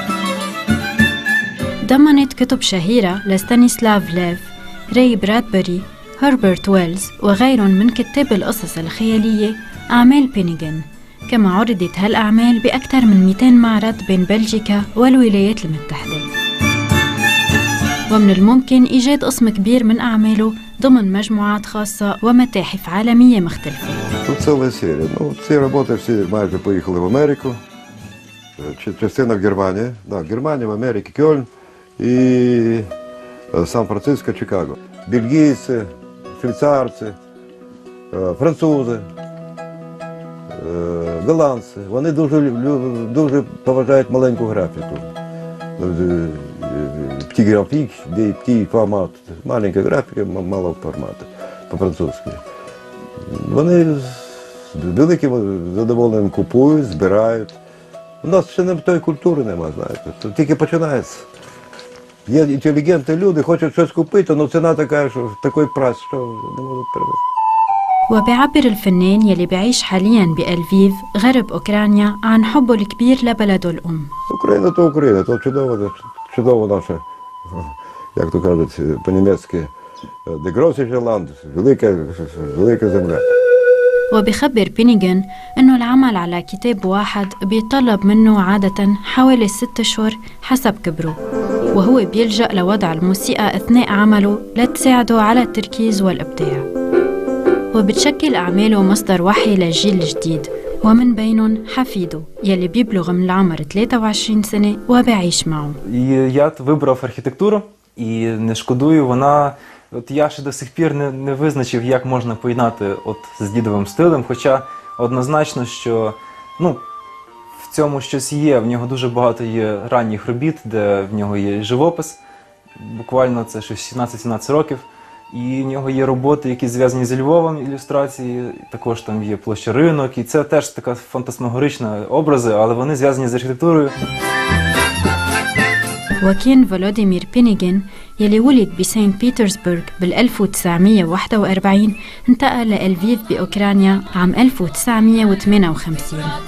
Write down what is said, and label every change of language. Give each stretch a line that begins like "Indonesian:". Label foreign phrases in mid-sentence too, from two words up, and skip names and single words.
Arabic: ضمنت كتب شهيرة لستانيسلاف ليف، راي برادبري، هربرت ويلز وغيرهم من كتاب القصص الخيالية أعمال بينيغين. كما عرضت هالأعمال بأكثر من 200 معرض بين بلجيكا والولايات المتحدة. ومن الممكن إيجاد قسم كبير من أعماله ضمن مجموعات خاصة ومتاحف عالمية мختلفة.
Ukrainian: Тут ціла серія. Ці роботи всі майже поїхали в Америку. Частина в Германії. В Германії, в Америці, Кёльн і Сан-Франциско, Чикаго. Бельгійці, швейцарці, французи, голландці. Вони дуже поважають маленьку графіку.
French: Petit graphique, des petits formats,
Ukrainian: маленька графіка, малого формату, по-французьки. Вони з великим задоволенням купують, збирають. У нас ще не тої культури немає, знаєте, це тільки починається. Є інтелігентні люди, хочуть щось купити, але ціна така, що такий прайс, що не можуть перевести.
Arabic: وبيعبر الفنان يلي بيعيش حالياً بألفيف غرب أوكرانيا عن حبه الكبير لبلده الأم.
Ukrainian: Україна, то чудово наше, як то кажуть по-німецьки,
German: «Die große Land»,
Ukrainian: велика земля.
Arabic: وبيخبر بينيغين إنه العمل على كتاب واحد بيطلب منه عادة حوالي 6 أشهر حسب كبره، وهو بيلجأ لوضع الموسيقى أثناء عمله لتساعده على التركيز والإبداع. وبتشكل أعماله مصدر وحي للجيل الجديد، ومن بينهم حفيده يلي بيبلغ من العمر 23 سنة وبيعيش معه.
Ukrainian: Я вибрав архітектуру і не шкодую, вона... я ще до сих пір не визначив, як можна поєднати з дідовим стилем, хоча однозначно, що в цьому щось є, в нього дуже багато є ранніх робіт, де в нього є живопис, буквально це щось 17-17 років. І в нього є роботи, які зв'язані зі Львовом, ілюстрації, також там є площа Ринок, і це теж така фантасмагорична образи, але вони зв'язані з архітектурою.
Arabic: وكان فولوديمير بينيغين يلي ولد بسان بيترسبرغ بال 1941 انتقل لألفيف بأوكرانيا عام 1958.